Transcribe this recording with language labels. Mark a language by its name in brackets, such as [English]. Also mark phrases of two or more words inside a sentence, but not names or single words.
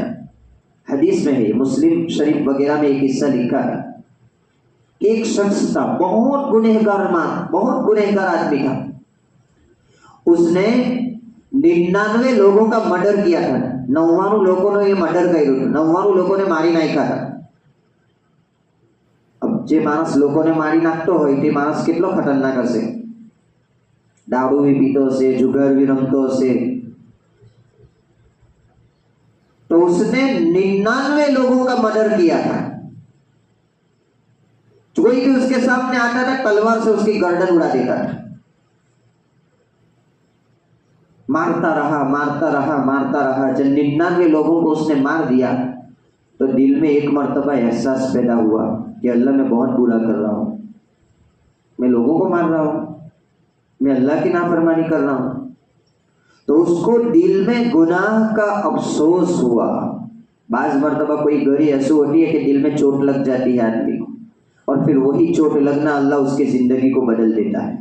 [Urdu] حدیث میں ہے، مسلم شریف وغیرہ میں ایک قصہ لکھا ہے. ایک شخص تھا بہت گنہگار ماں، بہت گنہگار آدمی تھا. اس نے 99 لوگوں کا مرڈر کیا تھا. 99 لوگوں نے یہ مرڈر کر 99 لوگوں نے ماری نہیں کھا تھا. [Gujarati] જે માણસ લોકોને મારી નાખતો હોય તે માણસ કેટલો ખતરનાક હશે. દારૂ બી પીતો હશે, જુગાર બી રમતો હશે. [Urdu] تو اس نے 99 لوگوں کا مرڈر کیا تھا. کوئی بھی اس کے سامنے آتا تھا تلوار سے اس کی گردن اڑا دیتا تھا. مارتا رہا مارتا رہا مارتا رہا. جب 99 لوگوں کو اس نے مار دیا تو دل میں ایک مرتبہ احساس پیدا ہوا کہ اللہ میں بہت برا کر رہا ہوں، میں لوگوں کو مار رہا ہوں، میں اللہ کی نافرمانی کر رہا ہوں. تو اس کو دل میں گناہ کا افسوس ہوا. بعض مرتبہ کوئی گھڑی ایسی ہوتی ہے کہ دل میں چوٹ لگ جاتی ہے آدمی کو، اور پھر وہی چوٹ لگنا اللہ اس کی زندگی کو بدل دیتا ہے.